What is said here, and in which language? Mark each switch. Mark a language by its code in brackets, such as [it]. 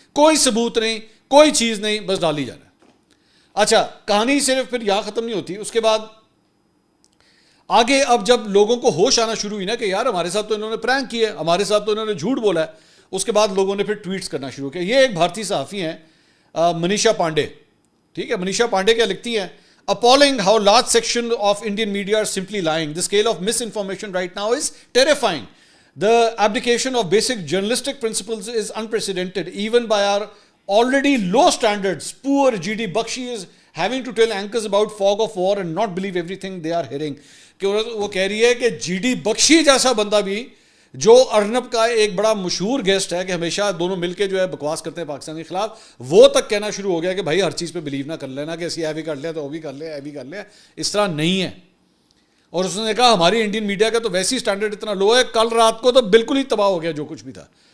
[ur] کوئی ثبوت نہیں, کوئی چیز نہیں, بس ڈال ہی جانا ہے. اچھا کہانی صرف پھر یہاں ختم نہیں ہوتی. اس کے بعد آگے اب جب لوگوں کو ہوش آنا شروع ہوئی نا کہ یار ہمارے ساتھ تو انہوں نے پرینک کیا ہے, ہمارے ساتھ تو انہوں نے جھوٹ بولا ہے, اس کے بعد لوگوں نے پھر ٹویٹس کرنا شروع کیا. یہ ایک بھارتی صحافی ہیں منیشا پانڈے, ٹھیک ہے. منیشا پانڈے کیا لکھتی ہیں, [en] appalling how large section of Indian media are simply lying. The scale of misinformation right now is terrifying. The abdication of basic journalistic principles is unprecedented even by our already low standards. Poor GD Bakshi is having to tell anchors about fog of war and not believe everything they are hearing. [ur] کہ وہ کہہ رہی ہے کہ GD بخشی جیسا بندہ بھی جو ارنب کا ایک بڑا مشہور گیسٹ ہے کہ ہمیشہ دونوں مل کے جو ہے بکواس کرتے ہیں پاکستان کے خلاف, وہ تک کہنا شروع ہو گیا کہ بھائی ہر چیز پہ بلیو نہ کر لینا کہ اسی بھی کر لیا تو وہ بھی کر لیا, بھی کر لیا. اس طرح نہیں ہے. اور اس نے کہا ہماری انڈین میڈیا کا تو ویسی اسٹینڈرڈ اتنا لو ہے, کل رات کو تو بالکل ہی تباہ ہو گیا جو کچھ بھی تھا.